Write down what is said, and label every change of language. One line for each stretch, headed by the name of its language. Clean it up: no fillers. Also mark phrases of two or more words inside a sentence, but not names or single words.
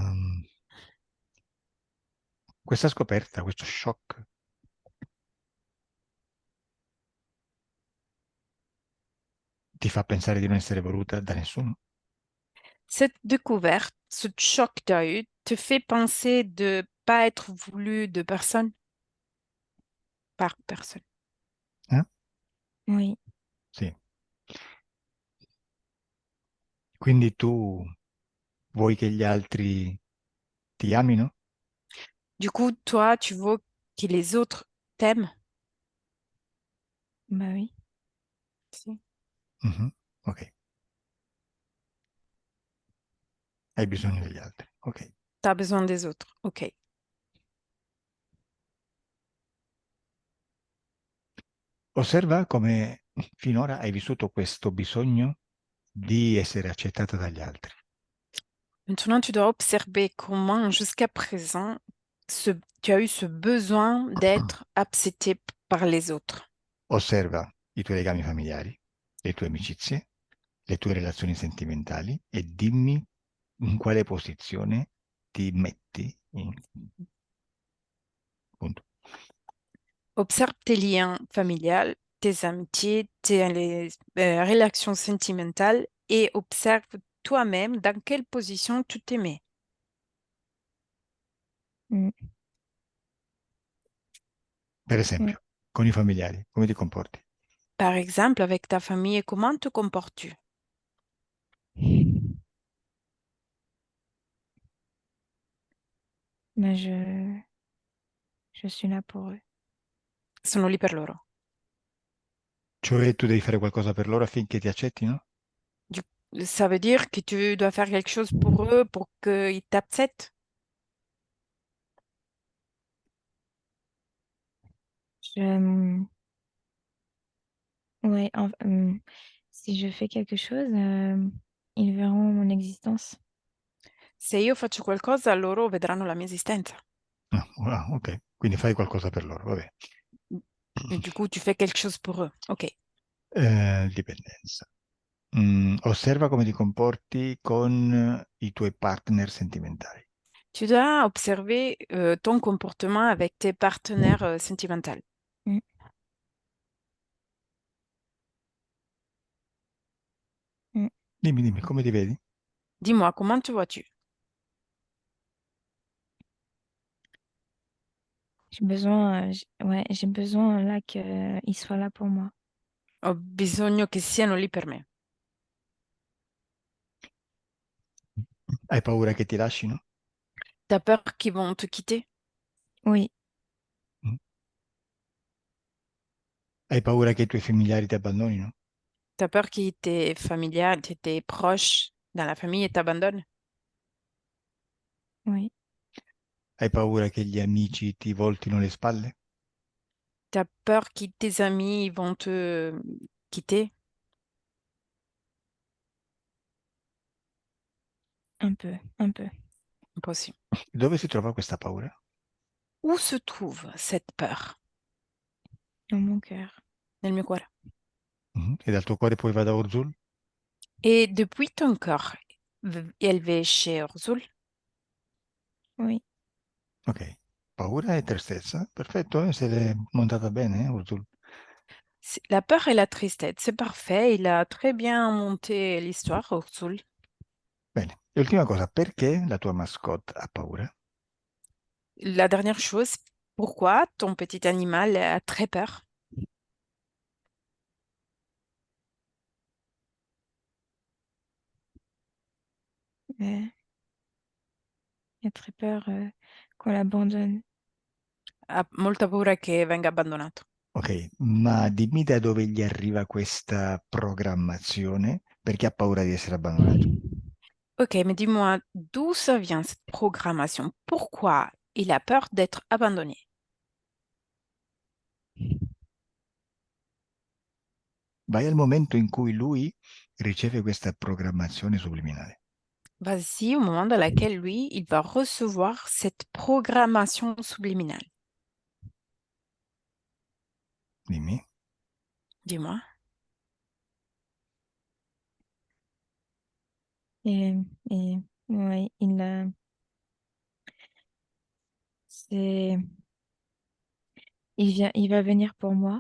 Italian: Questa scoperta, questo shock, ti fa pensare di non essere voluta da nessuno?
French: Cette découverte, ce choc que tu as eu, te fait penser de pas être voulu de personne par personne. Oui.
Italian: Sì. Quindi tu vuoi che gli altri ti amino?
French: Du coup, toi, tu veux que les autres t'aiment? Bah oui.
Italian: Si. Mhm. Ok. Hai bisogno degli altri. Ok.
French: Tu as besoin des autres. Ok.
Italian: Osserva come finora hai vissuto questo bisogno di essere accettata dagli altri.
French: Maintenant, tu dois observer comment, jusqu'à présent, tu as eu ce besoin d'être accepté par les autres.
Italian: Osserva i tuoi legami familiari, le tue amicizie, le tue relazioni sentimentali e dimmi in quale posizione ti metti. Punto.
French: Observe tes liens familiales, tes amitiés, tes relations sentimentales et observe toi-même dans quelle position tu te mets.
Italian: Per esempio, con i familiari, come ti comporti?
French: Par exemple, avec ta famille, comment te comportes-tu? Mais je suis là pour eux.
Italian: Sono lì per loro. Cioè tu devi fare qualcosa per loro affinché ti accettino?
French: Ça veut dire que tu dois faire quelque chose pour eux pour qu'ils t'acceptent? Je, ouais, si je fais quelque chose, ils verront mon existence.
Italian: Se io faccio qualcosa, loro vedranno la mia esistenza. Ok, quindi fai qualcosa per loro, vabbè.
French: Et du coup, tu fais quelque chose pour eux. Ok.
Italian: Dipendenza. Osserva come ti comporti con i tuoi partner sentimentali.
French: Tu dois observer ton comportement avec tes partenaires sentimentaux. Mm. Mm.
Italian: Dimmi, come ti vedi?
French: Dis-moi, comment te vois-tu? J'ai besoin là qu'ils soient là pour moi.
Italian: Ho bisogno che siano lì per me. Hai paura che ti lasciano?
French: T'as peur qu'ils vont te quitter? Oui, Mm.
Italian: Hai paura che i tuoi familiari ti abbandonino?
French: T'as peur que tes familiales, tes proches dans la famille t'abandonnent? oui,
Italian: Hai paura che gli amici ti voltino le spalle?
French: T'as peur que tes amis vont te quitter? un peu, un peu. Impossible.
Italian: Dove si trova questa paura?
French: Où se trouve cette peur? Dans mon cœur.
Italian: Nel mio cuore. E dal tuo cuore poi va da Urzul?
French: Et depuis ton corps élevé chez Urzul, Oui,
Italian: Ok, paura e tristezza, perfetto, se l'è montata bene, Urzul.
French: la peur et la tristesse, c'est parfait. Il a très bien monté l'histoire, Urzul.
Italian: Bene, e ultima cosa, perché la tua mascotte ha paura?
French: La dernière chose, pourquoi ton petit animal a très peur? il a très peur qu'on l'abandonne.
Italian: Ha molta paura che venga abbandonato. Ok, ma dimmi da dove gli arriva questa programmazione, perché ha paura di essere abbandonato.
French: Ok, mais dis-moi, d'où ça vient cette programmation? Pourquoi il a peur d'être abandonné?
Italian: Vai al momento in cui lui riceve questa programmazione subliminale.
French: Vas-y, au moment dans lequel lui, il va recevoir cette programmation subliminale.
Italian: Dimmi.
French: Dis-moi. Et, et ouais, c'est, il va venir pour moi.